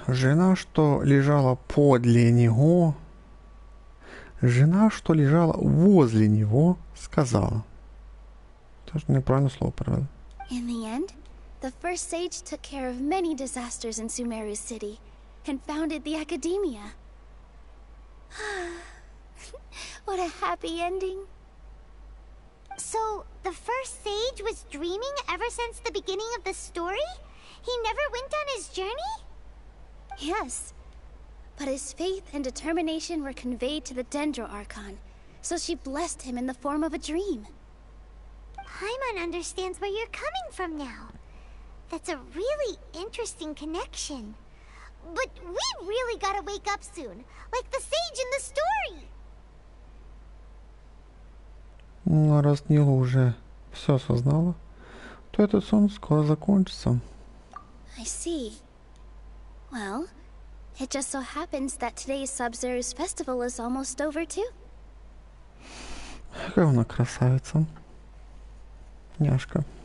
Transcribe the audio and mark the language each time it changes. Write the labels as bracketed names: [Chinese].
[Russian] Жена, что лежала подле него, жена, что лежала возле него, сказала. Тоже неправильно слово перевели. [English] In the end, the first sage took care of many disasters in Sumeru City and founded the Academia. What a happy ending. So, the first sage was dreaming ever since the beginning of the story? He never went on his journey? Yes, but his faith and determination were conveyed to the Dendro Archon, so she blessed him in the form of a dream. Paimon understands where you're coming from now. That's a really interesting connection. But we really gotta wake up soon, like the sage in the story. [Russian] Ну, раз Нила уже все осознала, то этот сон скоро закончится. [English] I see. Well, it just so happens that today's Sub-Zero's festival is almost over too. [Russian] Какая она красавица. Няшка.